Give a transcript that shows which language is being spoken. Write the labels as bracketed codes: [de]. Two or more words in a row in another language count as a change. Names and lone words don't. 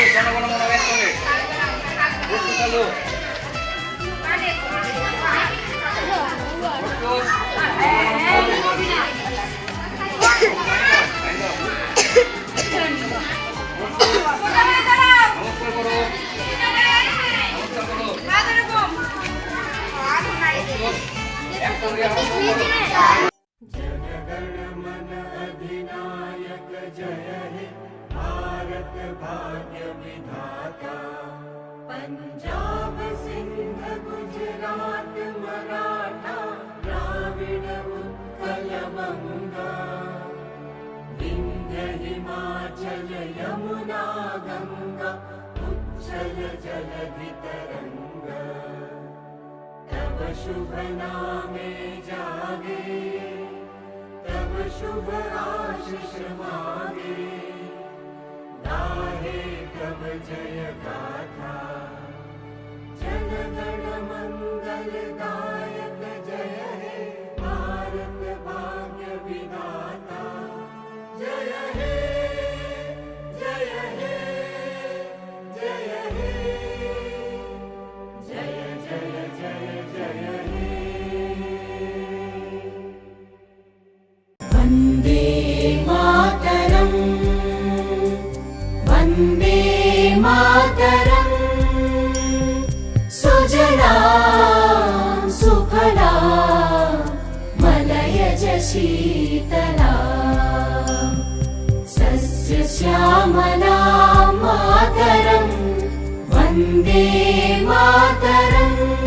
[bn] জনগণ মনে ব্যাস হবে চালু নমস্কার করো, নমস্কার করো, একসঙ্গে অধিনায়ক জয় হে ভারত ভাগ্য বিধাতা। পঞ্জাব সিন্ধ গুজরাট মারাঠা দ্রাবিড় উৎকল বঙ্গ, বিন্ধ্য হিমাচল যমুনা গঙ্গা উচ্ছল জলধি তরঙ্গ। তব শুভ নামে জাগে, তব শুভ আশিস মাগে, গাহে তব জয় গাথা। জনগণ মঙ্গলদায়ক জয় হে ভারত ভাগ্য বিধাতা। জয় হে জয় হে জয় হে জয় জয় জয় জয় হে। [sa] वन्दे मातरम् वन्दे मातरम्। सुजलां सुफलां मलयज शीतलां सस्यश्यामलां मातरं वन्दे मातरम्।